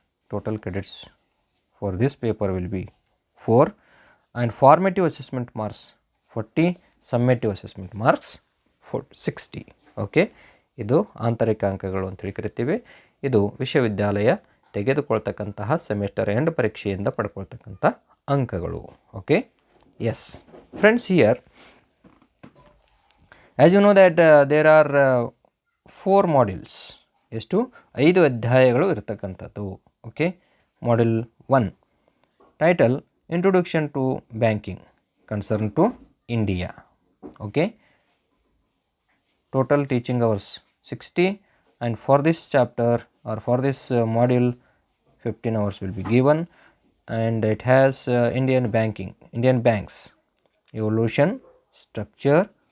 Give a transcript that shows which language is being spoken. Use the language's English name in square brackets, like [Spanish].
[English] Total credits for this paper will be 4 and formative assessment marks 40, summative assessment marks 60. [Kannada] Okay, ಇದು ಆಂತರಿಕ ಅಂಕಗಳು ಅಂತೇಳಿ ಕರಿತೀವಿ. ಇದು ವಿಶ್ವವಿದ್ಯಾಲಯ ತೆಗೆದುಕೊಳ್ತಕ್ಕಂತಹ ಸೆಮಿಸ್ಟರ್ ಎಂಡ್ ಪರೀಕ್ಷೆಯಿಂದ ಪಡ್ಕೊಳ್ತಕ್ಕಂಥ ಅಂಕಗಳು. [English] Okay, yes friends, here as you know that there are 4 modules. [Kannada] ಎಷ್ಟು 5 ಅಧ್ಯಾಯಗಳು ಇರತಕ್ಕಂಥದ್ದು. [English] Okay, module 1 title introduction to banking concern to India. Okay, total teaching hours 60 and for this chapter or for this module 15 hours will be given, and it has Indian banks, evolution, structure,